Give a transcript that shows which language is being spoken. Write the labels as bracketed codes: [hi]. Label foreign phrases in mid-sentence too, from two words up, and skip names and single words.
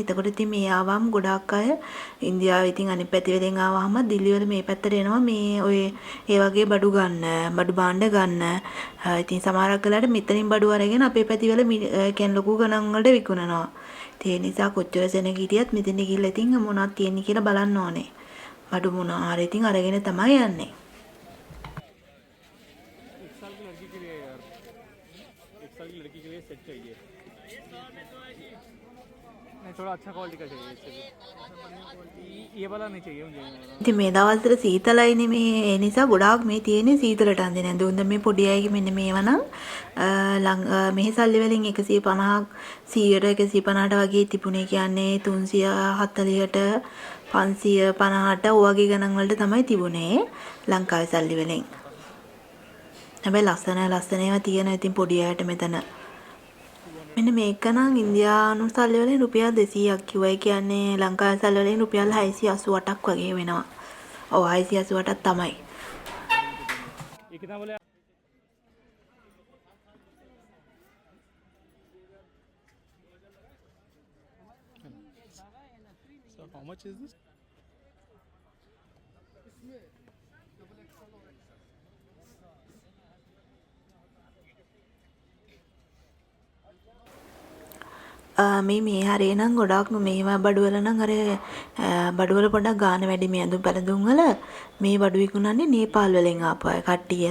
[si] එතකොට ඉතින් මේ ආවම ගොඩාක් අය ඉන්දියාවේ ඉතින් අනිත් පැති වලින් ආවහම දිල්ලි වල මේ පැත්තට එනවා මේ ඔය ඒ වගේ බඩු ගන්න, බඩු භාණ්ඩ ගන්න. ඉතින් සමහරක් වෙලාවට මෙතනින් බඩු අරගෙන අපේ පැති වල කියන්නේ ලොකු ගණන් වලට විකුණනවා. ඒ නිසා කොච්චර සෙනග හිටියත් මෙතෙන් ගිහිල්ලා ඉතින් මොනවද තියෙන්නේ කියලා බලන්න ඕනේ. බඩු මොනවා හරි ඉතින් අරගෙන තමයි යන්නේ. [hi] एक साल की लड़की के लिए यार, एक साल की लड़की के लिए सेट चाहिए। नहीं थोड़ा अच्छा क्वालिटी का चाहिए इससे भी। ये वाला नहीं चाहिए मुझे। [si] ඉතින් මේ දවස්වල සීතලයිනේ මේ ඒ නිසා ගොඩාක් මේ තියෙන්නේ සීතලට අඳින ඇඳුම්. දැන් මේ පොඩි අයගේ මෙන්න මේවා නම් මෙහි සල්ලි වලින් 150ක් 100ට 150ට වගේ තිබුණේ කියන්නේ 340ට 550ට ඔය වගේ ගණන් වලට තමයි තිබුණේ ලංකාවේ සල්ලි වලින්. හැබැයි ලස්සන ඒවා තියෙනවා ඉතින් පොඩි අයට මෙතන. මෙන්න මේක නම් ඉන්දියානු සල්ලි වලින් රුපියල් 200ක් කිව්වා. ඒ කියන්නේ ලංකාවේ සල්ලි වලින් රුපියල් 688ක් වගේ වෙනවා. ඔව් 688ක් තමයි. [hi] ये कितना बोले? [en] So how much is this? [si] මේ හරේ නම් ගොඩාක් මේවා බඩුවල නම් අර බඩුවල පොඩක් ගාන වැඩි මේ ඇඳුම් පැළඳුම් වල මේ බඩු විකුණන්නේ නේපාල් වලින් ආපු අය කට්ටිය.